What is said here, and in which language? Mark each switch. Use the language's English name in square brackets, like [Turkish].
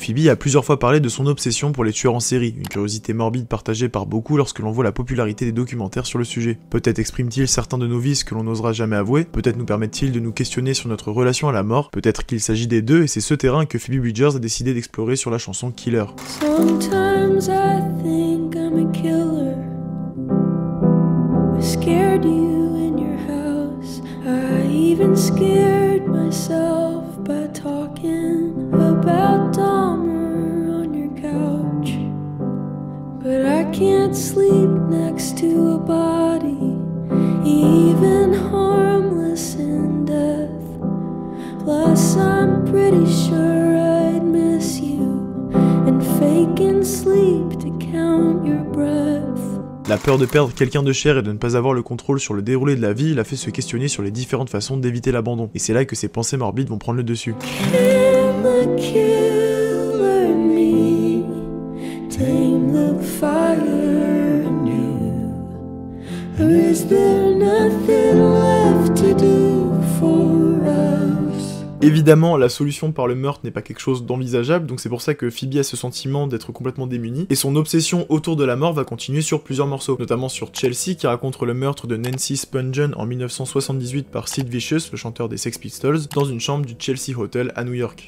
[French] Phoebe a plusieurs fois parlé de son obsession pour les tueurs en série, une curiosité morbide partagée par beaucoup lorsque l'on voit la popularité des documentaires sur le sujet. Peut-être exprime-t-il certains de nos vices que l'on n'osera jamais avouer, peut-être nous permet-il de nous questionner sur notre relation à la mort, peut-être qu'il s'agit des deux et c'est ce terrain que Phoebe Bridgers a décidé d'explorer sur la chanson Killer. [English] Sometimes I think I'm a killer. I scared you in your house. I even scared myself by talking about Dahmer on your couch. But I can't sleep next to a body, even harmless in death. Plus I'm pretty sure I'd miss you and fake and sleep to count your breath. [French] La peur de perdre quelqu'un de cher et de ne pas avoir le contrôle sur le déroulé de la vie l'a fait se questionner sur les différentes façons d'éviter l'abandon. Et c'est là que ses pensées morbides vont prendre le dessus. [English] Can the killer me tame the fire in you? Or is there nothing left to do for us? [French] Évidemment, la solution par le meurtre n'est pas quelque chose d'envisageable, donc c'est pour ça que Phoebe a ce sentiment d'être complètement démunie, et son obsession autour de la mort va continuer sur plusieurs morceaux, notamment sur Chelsea, qui raconte le meurtre de Nancy Spungen en 1978 par Sid Vicious, le chanteur des Sex Pistols, dans une chambre du Chelsea Hotel à New York.